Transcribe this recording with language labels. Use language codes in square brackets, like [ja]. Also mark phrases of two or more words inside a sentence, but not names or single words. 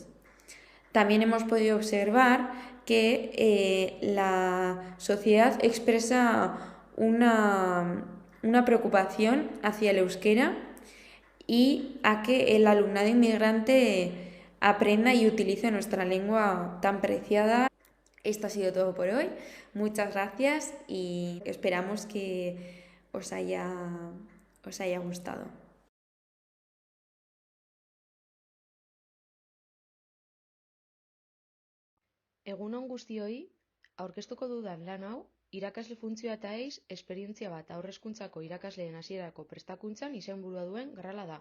[es] También hemos podido observar que la sociedad expresa una preocupación hacia el euskera y a que el alumnado inmigrante aprenda y utilice nuestra lengua tan preciada. Esto ha sido todo por hoy. Muchas gracias y esperamos que os haya gustado. [eu] Egun on guztioi, aurkeztuko dudan lan hau, irakasle funtzioa eta esperientzia bat haurreskuntzako irakasleen hasierako prestakuntzan izenburua duen grala da.